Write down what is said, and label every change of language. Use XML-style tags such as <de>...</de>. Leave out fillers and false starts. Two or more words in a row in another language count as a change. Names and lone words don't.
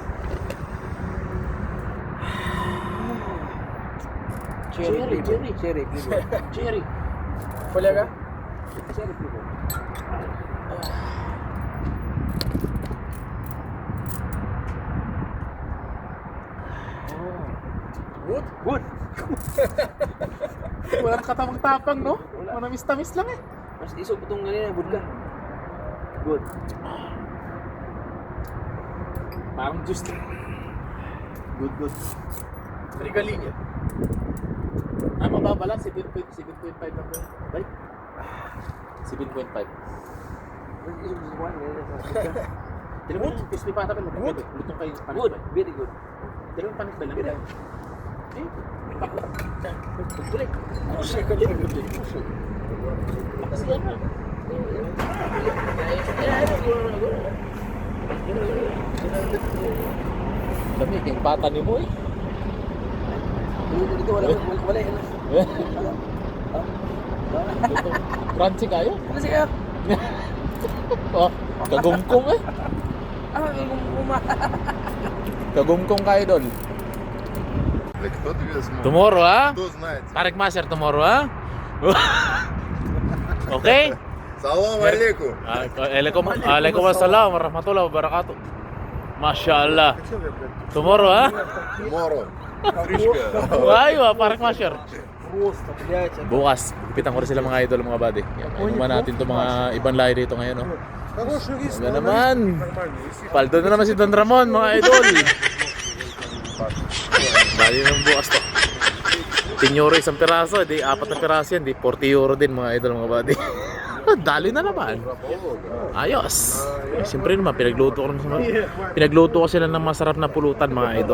<en>Cherry flavor. Cherry.</en> <ru>Колега?</ru> <en>Cherry flavor. Good? Good.</en> <tl>Walang katapang-tapang no? Manamis-tamis lang eh. Mas isog itong ganyan, vodka.</tl> <en>Good.</en> <tl>Parang juice.</tl> <en>Good, good. Regalinha.</en> <tl>Mababa lang, 7.5 lang ba? Right? 7.5. Mas isog sa wine, ganyan sa vodka. Tinan mo, crispy pata pa. Lutong kayo panis</tl> <en>Good,</en> <tl>ba?</tl> <en>very good.</en> <tl>Tinan mo panis ba lang?</tl> <en>Very.</en> <tl>Eh, bakla. Tuloy.</tl> <ru>Кушай, коллега, блядь, кушай.</ru> <tl>Dami, yung pata ni mo eh. Dito wala yan. Crunchy kayo? Ano siya? Oh, kagumkong eh. Kagumkong kayo doon.</tl> <ru>Кто тебе смотрит?</ru> <en>Tomorrow ah?</en> <ru>Кто знает?</ru> <en>Tarik Master tomorrow ah? Okay?</en> <ar>سلام عليكم. عليكم السلام ورحمة الله وبركاته. ما شاء الله.</ar> <en>Tomorrow ah? Tomorrow. Фришка.</en> <tl>Ayo ah, Tarik Master.</tl> <ru>Просто, блядь.</ru> <tl>Bukas, ipitan ko rin sila mga idol, mga buddy. Inuman natin itong mga ibang lahi dito ngayon. No?</tl> <ru>Хороший рис.</ru> <tl>Ano naman? Paldo na naman si Don Ramon, mga idol. Bali ng bukas to. 10 euro isang piraso, di 4 na piraso yan, di 40 euro din mga idol, mga buddy. Dali na naman. Ayos. Siyempre naman, pinagluto ko sila ng masarap na pulutan, mga idol.</tl>